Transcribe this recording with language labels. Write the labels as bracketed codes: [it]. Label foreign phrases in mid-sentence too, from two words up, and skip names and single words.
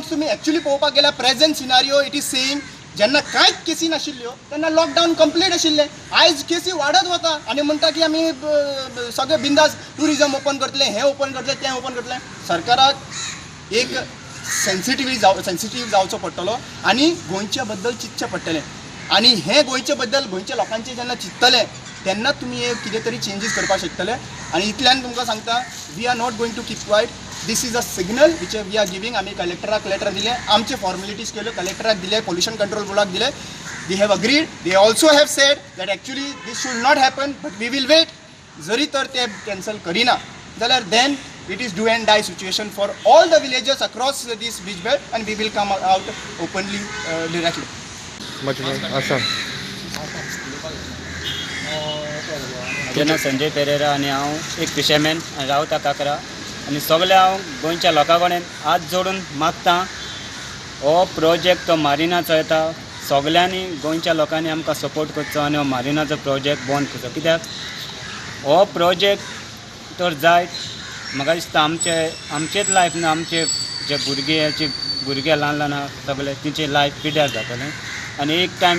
[kok] तुमी एक्चुअली पळोवपाक गेल्यार [en] present scenario it is saying [kok] जेन्ना कांयच केसी नाशिल्ल्यो तेन्ना लॉकडावन कंप्लीट आशिल्लें आयज केसी वाडत वता आनी म्हणटा की आमी सगळे बिंदास टुरिजम ओपन करतले हें ओपन करतले तें ओपन करतलें सरकाराक एक सेन्सिटीव जावचो पडटलो आनी गोंयच्या बद्दल चिंतचें पडटलें आनी हें गोंयचे बद्दल गोंयच्या लोकांचें जेन्ना चिंततले तेन्ना तुमी एक कितें तरी चेंजीस करपाक शकतले आनी इतल्यान तुमकां सांगता [en] we are not going to keep quiet this is a signal which we are giving [kok] आमी कलेक्टराक लेटर दिलें आमचे फॉर्मेलिटीज केल्यो कलेक्टराक दिले पोल्युशन कंट्रोल बोर्डाक दिले [en] they have agreed they also have said that actually this should not happen but we will wait [kok] जरी तर ते कॅन्सल करिना जाल्यार [en] then it is do and die situation for all the villages across this beach belt and we will come out openly directly. [kok] जेन्ना संजय पेरेरा आनी हांव एक फिशरमॅन रावता काकरा आनी सगळे हांव गोंयच्या लोकां कडेन हात जोडून मागता हो प्रोजेक्ट तो मारिनाचो येता सगळ्यांनी गोंयच्या लोकांनी आमकां सपोर्ट करचो आनी हो मारिनाचो प्रोजेक्ट बंद करचो कित्याक हो प्रोजेक्ट तर जाय म्हाका दिसता आमचेच लायफ न्हू आमचे जे भुरगे ल्हान ल्हान आहा सगळे तेंचे लायफ पिड्यार जातलें आनी एक टायम